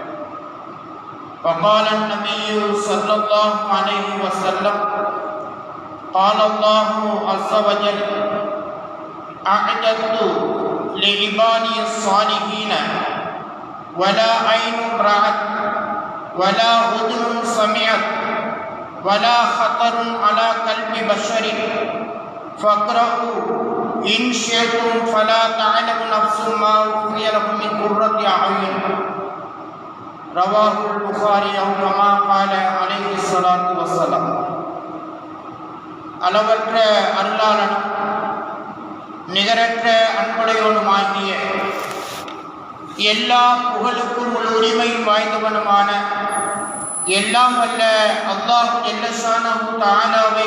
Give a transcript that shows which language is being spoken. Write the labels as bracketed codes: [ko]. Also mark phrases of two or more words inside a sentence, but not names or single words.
[ar] وقال النبي صلى الله عليه وسلم: قال الله عز وجل: أعددت لعبادي الصالحين ولا عين رأت ولا أذن سمعت ولا خطر على قلب بشر فاقرؤوا إن شئتم فلا تعلم نفس ما أخفي لهم من قرة أعين. رواه البخاري أو كما قال عليه الصلاة والسلام. [ta] அளவற்ற அருளாளனும் நிகரற்ற அன்புடையவனுமாகிய எல்லா புகழுக்கும் உரிமை வாய்ந்தவனுமான எல்லாம் வல்ல அல்லாஹ் [ar] جل شأنه تعالى